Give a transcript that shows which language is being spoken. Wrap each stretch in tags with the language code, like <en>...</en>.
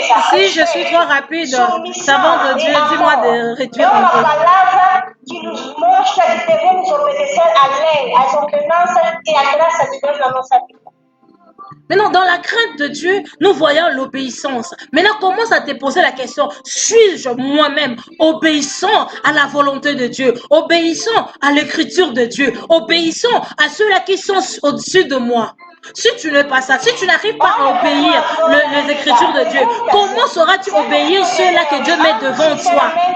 <fr>Si je suis trop rapide, savant de Dieu, dis-moi de réduire un peu.</fr> <pt>Que nos mostra que devemos obedecer à lei, às ordenanças e à graça de Deus na nossa vida.</pt> <fr>Maintenant, dans la crainte de Dieu, nous voyons l'obéissance. Maintenant, commence à te poser la question, suis-je moi-même obéissant à la volonté de Dieu, obéissant à l'écriture de Dieu, obéissant à ceux-là qui sont au-dessus de moi? Si tu n'es pas ça, si tu n'arrives pas à obéir les écritures de Dieu, comment sauras-tu obéir ceux-là que Dieu met devant toi?</fr>